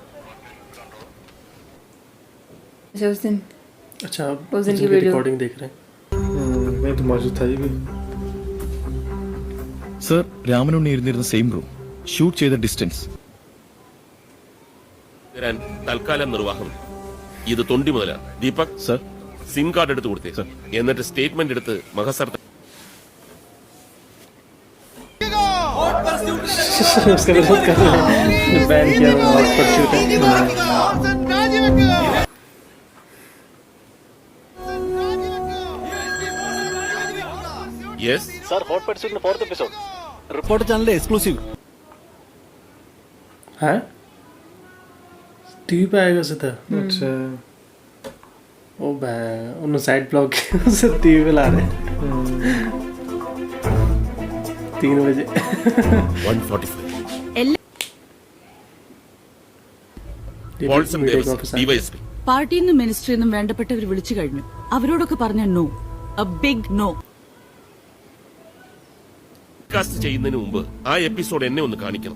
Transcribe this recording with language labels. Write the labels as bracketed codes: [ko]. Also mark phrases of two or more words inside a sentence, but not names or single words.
[hi] अच्छा उस दिन की रिकॉर्डिंग देख रहे हैं. मैं तो मौजूद था ये भी. [ml] സർ, രാമനുണ്ണി ഇരുന്നിരുന്ന [en] same room, [ml] ഷൂട്ട് ചെയ്ത ഡിസ്റ്റൻസ്. തൽക്കാലം നിർവാഹം. ഇത് തൊണ്ടി മുതലാണ്. ദീപക് സർ, സിം കാർഡ് എടുത്ത് കൊടുത്തേ. എന്നിട്ട് സ്റ്റേറ്റ്മെന്റ് എടുത്ത് മഹസർ [hi] उसका विरोध कर रहे हैं. बैन किया हॉट परस्यूट है. [ml] യെസ് [hi] सर हॉट परस्यूट 4th एपिसोड [en] report channel exclusive [hi] है. टीवी पे आएगा सीधा. अच्छा. ओ बे उन साइड ब्लॉक से टीवी पे ला रहे 3 बजे. [ml] 145 വാൾസം ദേവസ്വം ഡിവൈഎസ്പി. പാർട്ടിയിൽ നിന്നും മിനിസ്ട്രിയിൽ നിന്നും വേണ്ടപ്പെട്ടവർ വിളിച്ചു കഴിഞ്ഞു. അവരോടൊക്കെ പറഞ്ഞ [en] no, a big no. [ml] കാസ്റ്റ് ചെയ്യുന്നതിന് മുമ്പ് ആ എപ്പിസോഡ് എന്നെ ഒന്ന് കാണിക്കണം.